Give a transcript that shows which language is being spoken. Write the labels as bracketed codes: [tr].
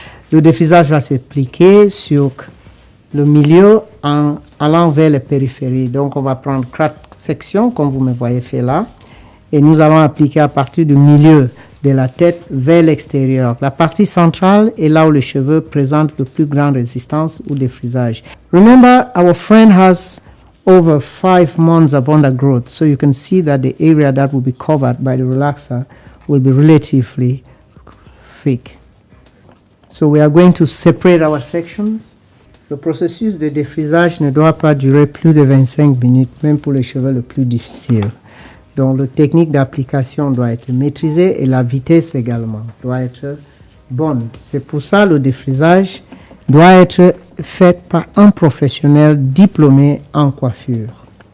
[fr] Le défrisage va s'appliquer sur le milieu en allant vers les périphéries. Donc, on va prendre 4 sections, comme vous me voyez fait là. Et nous allons appliquer à partir du milieu de la tête vers l'extérieur. La partie centrale est là où les cheveux présentent le plus grande résistance au défrisage. [en] Remember, our friend has over 5 months of undergrowth. So you can see that the area that will be covered by the relaxer will be relatively thick. So we are going to separate our sections. [fr] Le processus de défrisage ne doit pas durer plus de 25 minutes, même pour les cheveux les plus difficiles. Donc la technique d'application doit être maîtrisée et la vitesse également doit être bonne. C'est pour ça que le défrisage doit être fait par un professionnel diplômé en coiffure.